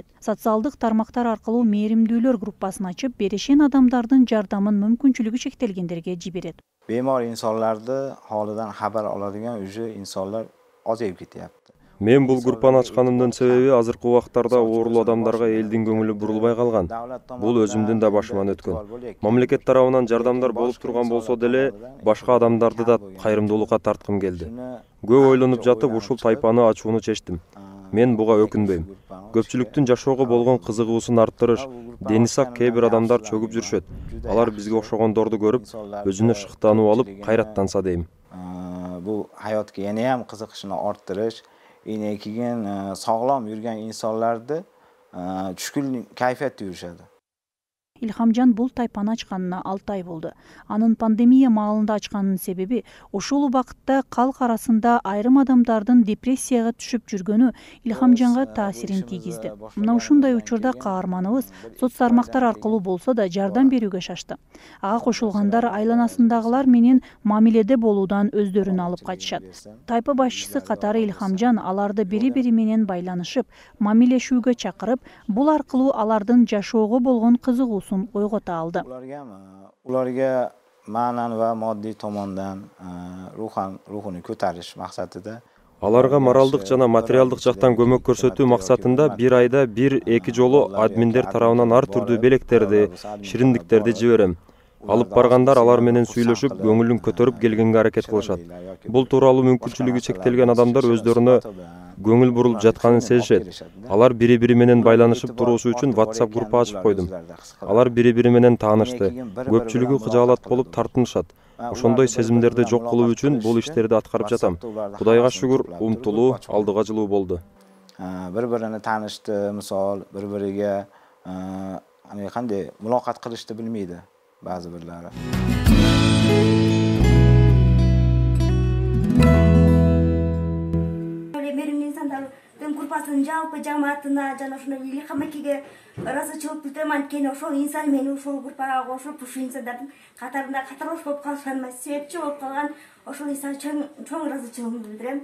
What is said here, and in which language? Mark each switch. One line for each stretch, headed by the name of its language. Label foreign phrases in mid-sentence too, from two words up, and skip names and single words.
Kyrgyz: Социалдык тармактар аркылуу мээримдүүлөр группасын ачып, берешен адамдардын жардамын мүмкүнчүлүгү чектелгендерге жиберет.
Uzbek: Bemor insonlarni holidan xabar oladigan уже insonlar ozayib ketyapti.
Kyrgyz: Мен бул группаны ачканымдын себеби азыркы убактарда оорулуу адамдарга элдин көңүлү бурулбай калган. Бул өзүмдүн да башыман өткөн. Мамлекет тарабынан жардамдар болуп турган болсо деле, башка адамдарды да кайрымдуулукка тарткым келди. Көп ойлонуп жатып ушул тайпаны ачууну чечтим. Мен буга өкүнбөйм. Көпчүлүктүн жашоого болгон кызыгуусун арттырыш, дени сак кээ бир адамдар чөгүп жүрүшөт. Алар бизге окшогондорду көрүп, өзүнө шыктанып алып, кайраттанса дейм.
Uzbek: Bu hayotga yana ham qiziqishini orttirish, keyin sog'lom yurgan insonlarda tushkun kayfiyatda yurishadi.
Kyrgyz: Илхамжан бул тайпаны ачканына 6 ай болду. Анын пандемия маалында ачканынын себеби ошол убакытта калк арасында айрым адамдардын депрессияга түшүп жүргөнү Илхамжанга таасирин тийгизди. Мына ушундай учурда каарманыбыз соц тармактар аркылуу болсо да жардам берүүгө шашты. Ага кошулгандар айланасындагылар менен мамиледе болуудан өздөрүн алып качышат. Тайпа башчысы катары Илхамжан аларды бири-бири менен байланышып, мамилешүүгө чакырып, бул аркылуу алардын жашоого болгон кызыгуусун ойгота алды.
Uzbek: Ularga ma'nan va moddiy tomondan ruhini ko'tarish maqsadida
Kyrgyz: Аларга моралдык жана материалдык жактан көмөк көрсөтүү максатында бир айда 1-2 жолу админдер тарабынан ар түрдүү белектерди, шириндиктерди жиберем. Алып баргандар алар менен сүйлөшүп, көңүлүн көтөрүп келгенге аракет кылышат. Бул тууралуу мүмкүнчүлүгү чектелген адамдар өздөрүнө көңүл бурулуп жатканын сезишет. Алар бири-бири менен байланышып туруусу үчүн WhatsApp группа ачып койдум. Алар бири-бири менен таанышты. Көпчүлүгү кыжаалат болуп тартынышат. Ошондой сезимдерди жок кылуу үчүн бул иштерди аткарып жатам. Кудайга шүгүр, умтулуу, алдыга жылуу болду.
Uzbek: Bir-birini tanishdi, misol, bir-biriga qanday muloqot qilishni bilmaydi ba'zi birlari.
Kyrgyz: Группасын жалпы жамаатына жана ушундай Илхамекеге ыраазычылык билдирем. Анткени ошол инсан мени ушул группага кошуп, ушул инсандардын катарында катарлаш болуп калышканыма себепчи болуп калган ошол инсан чоң ыраазычылыгымды билдирем.